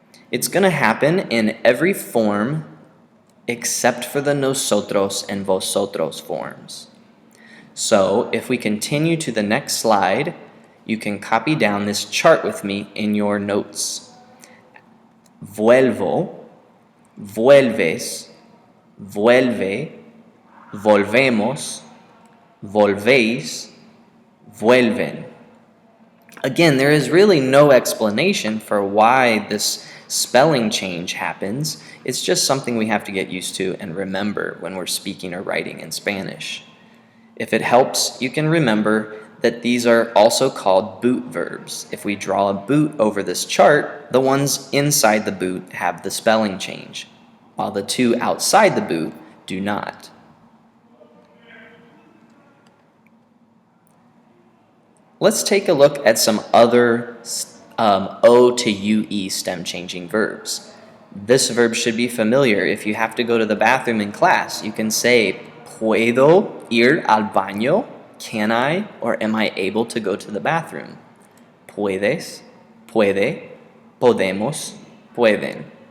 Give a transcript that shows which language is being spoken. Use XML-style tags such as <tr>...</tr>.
<en>It's going to happen in every form except for the nosotros and vosotros forms. So if we continue to the next slide, you can copy down this chart with me in your notes.</en> <es>Vuelvo, vuelves, vuelve, volvemos, volvéis, vuelven.</es> <en>Again, there is really no explanation for why this spelling change happens. It's just something we have to get used to and remember when we're speaking or writing in Spanish. If it helps, you can remember that these are also called boot verbs. If we draw a boot over this chart, the ones inside the boot have the spelling change, while the two outside the boot do not. Let's take a look at some other O to UE stem-changing verbs. This verb should be familiar. If you have to go to the bathroom in class, you can say,</en> <es>¿Puedo ir al baño?</es> <en>Can I or am I able to go to the bathroom?</en> <es>Puedes, puede, podemos, pueden.</es>